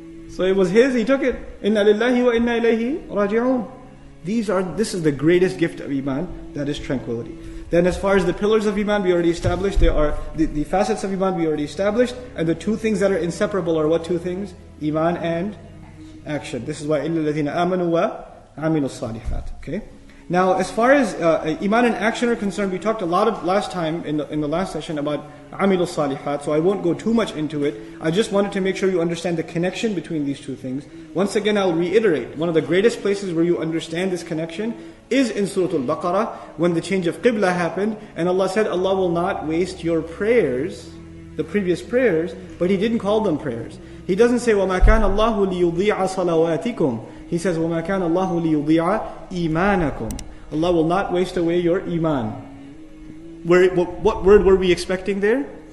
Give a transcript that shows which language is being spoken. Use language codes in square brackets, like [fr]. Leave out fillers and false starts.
[en] So it was his, he took it. Inna lillahi wa inna ilayhi raji'un. This is the greatest gift of Iman, that is tranquility. Then as far as the pillars of Iman, we already established, there are the facets of Iman we already established, and the two things that are inseparable are what two things? Iman and action. This is why [ar] إِلَّا الَّذِينَ آمَنُوا وَعَمِلُوا الصَّالِحَاتِ. [en] Okay? Now, as far as Iman and action are concerned, we talked a lot last time in the last session about Amilul Salihat, so I won't go too much into it. I just wanted to make sure you understand the connection between these two things. Once again, I'll reiterate, one of the greatest places where you understand this connection is in Surah Al-Baqarah, when the change of Qibla happened, and Allah said, Allah will not waste your prayers, the previous prayers, but He didn't call them prayers. He doesn't say, [ar] وَمَا كَانَ اللَّهُ لِيُضِيعَ صَلَوَاتِكُمْ. [en] He says, [ar] وَمَا كَانَ اللَّهُ لِيُضِيعَ إِيمَانَكُمْ. [en] Allah will not waste away your Iman. What word were we expecting there?